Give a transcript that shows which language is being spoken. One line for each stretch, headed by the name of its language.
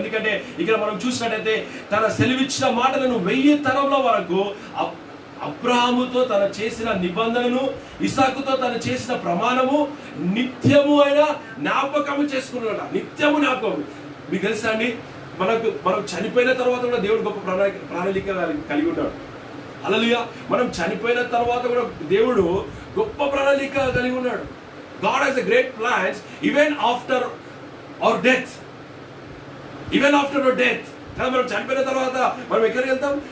Telugu: ఎందుకంటే ఇక్కడ మనం చూసినట్టయితే తన సెలవిచ్చిన మాటలను 1000 తరముల వరకు అబ్రహాముతో తను చేసిన నిబంధనను, ఇస్సాకుతో తను చేసిన ప్రమాణము నిత్యము ఆయన జ్ఞాపకము చేసుకున్నాడు. నిత్యము జ్ఞాపకం. మీకు తెలుసా అండి, మనం చనిపోయిన తర్వాత కూడా దేవుడు గొప్ప ప్రణాళిక కలిగి ఉన్నాడు. హల్లెలూయా. మనం చనిపోయిన తర్వాత కూడా దేవుడు గొప్ప ప్రణాళిక కలిగి ఉన్నాడు.
English: God has a great plans even after our death. Even after our death.
Telugu: కానీ మనం చనిపోయిన తర్వాత మనం ఎక్కడికి వెళ్తాం?